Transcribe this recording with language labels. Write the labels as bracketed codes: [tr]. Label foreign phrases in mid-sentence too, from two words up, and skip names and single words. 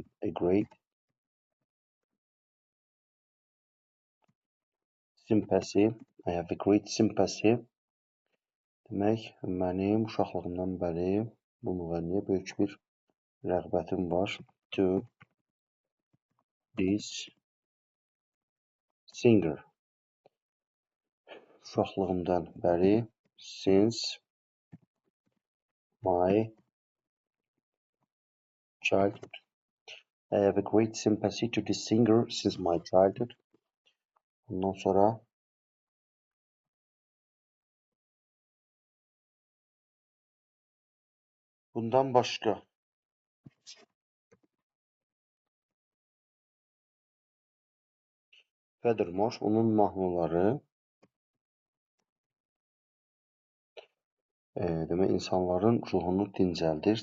[en] A great sympathy. I have a great sympathy. [az] Demək, mənim uşaqlığımdan bəri bu müğənniyə böyük bir rəğbətim var. [en] To this singer. [az] Uşaqlığımdan bəri [en] since my childhood. I have a great sympathy to this singer since my childhood. [az] Ondan sonra bundan başqa Furthermore, onun mahnıları demək insanların ruhunu dincəldir.